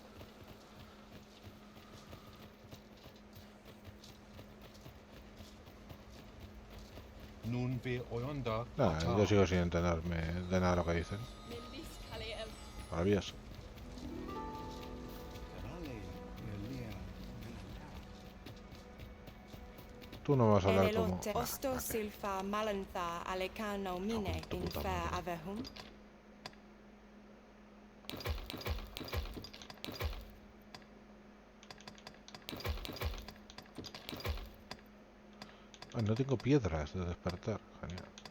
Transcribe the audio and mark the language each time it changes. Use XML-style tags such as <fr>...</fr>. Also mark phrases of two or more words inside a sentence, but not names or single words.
<es>Nah, yo sigo sin entenderme de nada lo que dicen. Maravilloso. Tú no vas a hablar como... Osto silfa malantha alecano mine in fair avehum. Ah, no tengo piedras de despertar. Genial.</es>